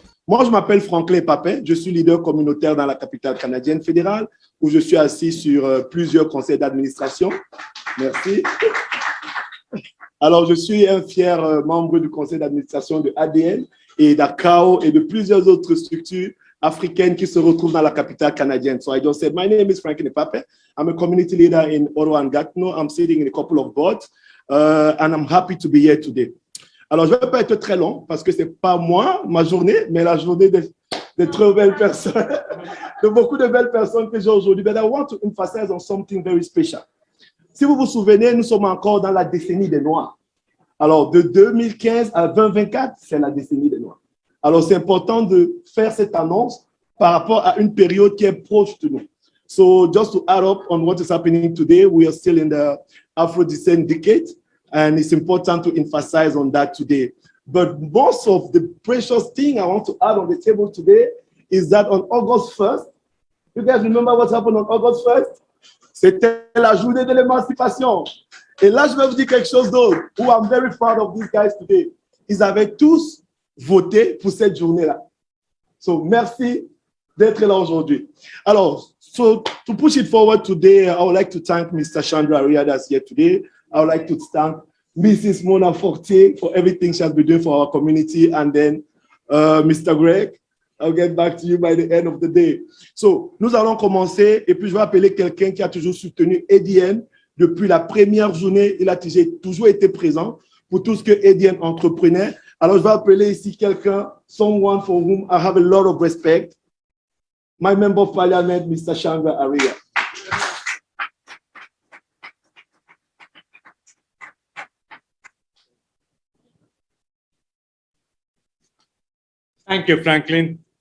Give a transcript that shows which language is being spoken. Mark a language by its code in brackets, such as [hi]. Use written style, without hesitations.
[fr] Moi, je m'appelle Franklin Papin. Je suis leader communautaire dans la capitale canadienne fédérale, où je suis assis sur plusieurs conseils d'administration. Merci. Alors, je suis un fier membre du conseil d'administration de ADN et d'ACAO et de plusieurs autres structures africaines qui se retrouvent dans la capitale canadienne. [en] So I just said, my name is Franklin Papin. I'm a community leader in Ottawa and Gatineau. I'm sitting in a couple of boards, and I'm happy to be here today. [fr] Alors, je ne vais pas être très long parce que ce n'est pas moi, ma journée, mais la journée de très belles personnes, de beaucoup de belles personnes que j'ai aujourd'hui. [en] But I want to emphasize on something very special. [fr] Si vous vous souvenez, nous sommes encore dans la décennie des Noirs. Alors, de 2015 à 2024, c'est la décennie des Noirs. Alors, c'est important de faire cette annonce par rapport à une période qui est proche de nous. [en] So, just to add up on what is happening today, we are still in the Afro-descent decade. And it's important to emphasize on that today. But most of the precious thing I want to add on the table today is that on August 1st, you guys remember what happened on August 1st? [fr] C'était la journée de l'émancipation. Et là, je vais vous dire quelque chose d'autre. [en] Who I'm very proud of these guys today. [fr] Ils avaient tous voté pour cette journée-là. So, merci d'être là aujourd'hui. [en] Alors, so to push it forward today, I would like to thank Mr. Chandra Aria that's here today. I would like to thank Mrs. Mona Fortier for everything she has been doing for our community. And then Mr. Greg, I'll get back to you by the end of the day. [fr] So, nous allons commencer. Et puis, je vais appeler quelqu'un qui a toujours soutenu ADN depuis la première journée. Il a toujours été présent pour tout ce que ADN entreprenait. Alors, je vais appeler ici quelqu'un, [en] someone for whom I have a lot of respect. My member of parliament, Mr. Chandra Aria. Thank you, Franklin.